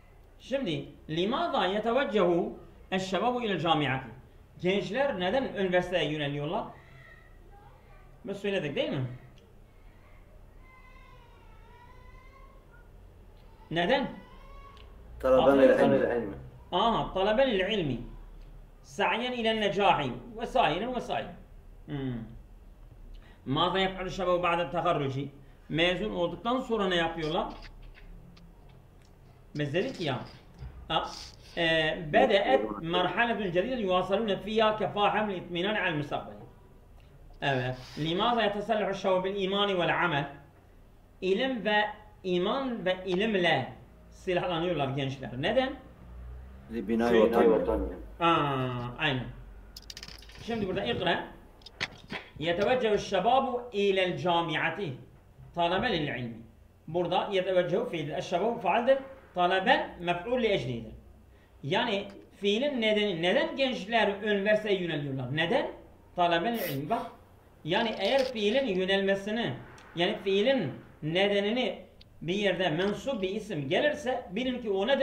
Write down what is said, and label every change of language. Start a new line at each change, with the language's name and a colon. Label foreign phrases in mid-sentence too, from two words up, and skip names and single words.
Arabic: Şimdi لماذا يتوجه الشباب إلى الجامعة.
Turkish: Gençler neden üniversiteye yöneliyorlar? Biz söyledik değil mi? Neden?
Arabic: طلبا للعلم. طلبا للعلم سعيا إلى النجاح وسائر. ماذا يفعل الشباب بعد التخرج?
Turkish: Mezun olduktan sonra ne yapıyorlar? Biz dedik ya
Arabic: بدأت مرحلة جديدة يواصلون فيها كفاحهم للاطمئنان على المستقبل.
Turkish: Evet.
Arabic: لماذا يتسلح الشباب بالإيمان والعمل?
Turkish: İlim ve iman ve ilimle silahlanıyorlar gençler. Neden? Binayı vatan. Aynen. Şimdi burada ikra.
Arabic: يتوجه الشباب إلى الجامعة طلبا للعلم.
Turkish: Burada يتوجه fiil الشباب faildir. Talebe mef'ul li eclidir. Yani fiilin nedeni, neden gençler üniversiteye yöneliyorlar? Neden?
Arabic: طلبا للعلم.
Turkish: Bak. Yani eğer fiilin yönelmesini, yani fiilin nedenini bir yerde mensup bir isim gelirse bilin ki o nedir?